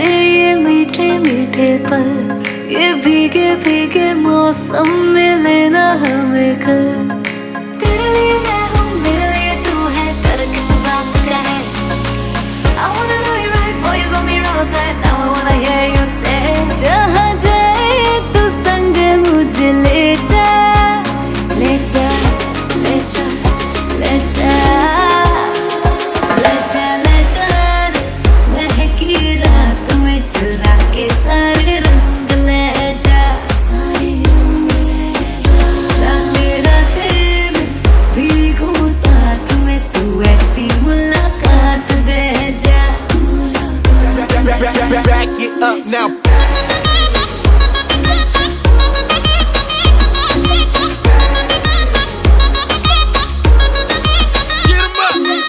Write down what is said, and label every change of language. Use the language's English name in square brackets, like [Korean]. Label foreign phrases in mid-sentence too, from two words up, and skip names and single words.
[Hindi] ये मीठे मीठे पल, ये भीगे भीगे मौसम में लेना हमें कर। तेरे लिए मैं हूँ, मेरे लिए तू है, कर किस बात का है। [English] I wanna know you right, boy, you got me real tight, now I wanna hear you say। [Hindi] जहाँ जाए तू संग मुझे ले जा, ले जा, ले जा, ले जा, ले जा, ले जा, महकी रात में चुरा के सारे रंग ले जा, सारे रंग ले जा। राते राते में भीगू साथ में, तू ऐसी मुलाकात दे जा, मुलाकात। [English] Back it up now. Get 'em up.